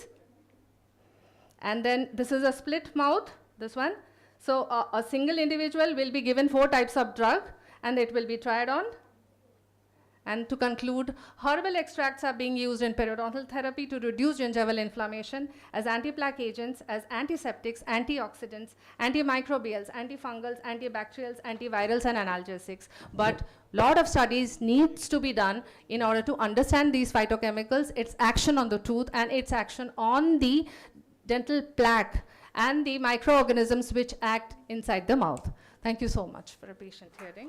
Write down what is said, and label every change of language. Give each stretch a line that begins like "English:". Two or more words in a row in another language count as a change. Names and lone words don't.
English: And then this is a split mouth, this one. So a single individual will be given 4 types of drug and it will be tried on. And to conclude, herbal extracts are being used in periodontal therapy to reduce gingival inflammation as anti-plaque agents, as antiseptics, antioxidants, antimicrobials, antifungals, antibacterials, antivirals, and analgesics. But lot of studies needs to be done in order to understand these phytochemicals, its action on the tooth and its action on the dental plaque and the microorganisms which act inside the mouth. Thank you so much for a patient hearing.